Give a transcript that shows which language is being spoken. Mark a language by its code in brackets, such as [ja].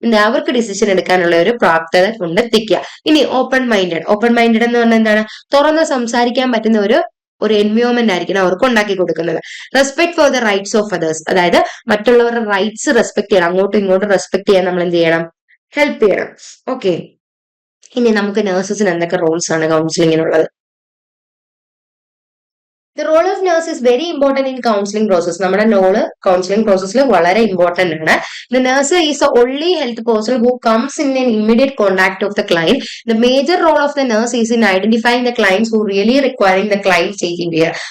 [ml] അവർക്ക് ഡിസിഷൻ എടുക്കാനുള്ള ഒരു പ്രാപ്തത കൊണ്ടെത്തിക്കുക. ഇനി ഓപ്പൺ മൈൻഡഡ് എന്ന് പറഞ്ഞാൽ എന്താണ്, തുറന്ന് സംസാരിക്കാൻ പറ്റുന്ന ഒരു എൻവയോൺമെന്റ് ആയിരിക്കണം അവർക്ക് ഉണ്ടാക്കി കൊടുക്കുന്നത്. [en] Respect for the rights of others. [ml] അതായത് മറ്റുള്ളവരുടെ റൈറ്റ്സ് റെസ്പെക്ട് ചെയ്യണം. അങ്ങോട്ടും ഇങ്ങോട്ടും റെസ്പെക്ട് ചെയ്യാൻ നമ്മൾ എന്ത് ചെയ്യണം, ഹെൽപ്പ് ചെയ്യണം. ഓക്കെ, ഇനി നമുക്ക് നഴ്സസിന് എന്തൊക്കെ റോൾസ് ആണ് കൗൺസിലിങ്ങിനുള്ളത്? [en] The role of nurse is very important in counseling process. [ml] നമ്മുടെ റോള് കൗൺസിലിംഗ് പ്രോസസ്സിൽ വളരെ ഇമ്പോർട്ടന്റ് ആണ്. [en] The nurse is the only health person who comes in an immediate contact of the client. The major role of the nurse is in identifying the clients who really requiring the client taking care.